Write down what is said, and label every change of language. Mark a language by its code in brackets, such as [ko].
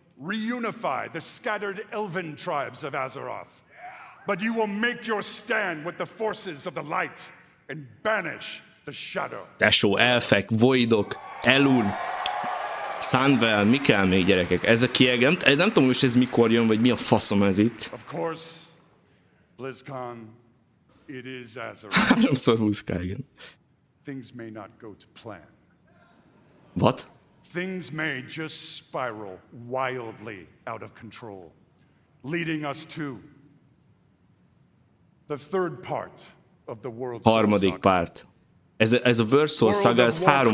[en] Reunify the scattered elven tribes of AZEROTH, but you will make your stand with the forces of the light and banish the shadow. [hu] Tesó, elfek, voidok, elun, Sunwell, mi kell még, gyerekek? Ez a kiegészítő, nem tudom, hogy ez mikor jön, vagy mi a faszom ez itt. [en] Of course, BlizzCon, it is AZEROTH. [hu] 3x20k, igen. [en] Things may not go to plan. What? Things may just spiral wildly out of control, leading us to the third part of the World Soul [hu] Harmadik [en] Saga. [hu] párt. Ez a World Soul Saga, ez három...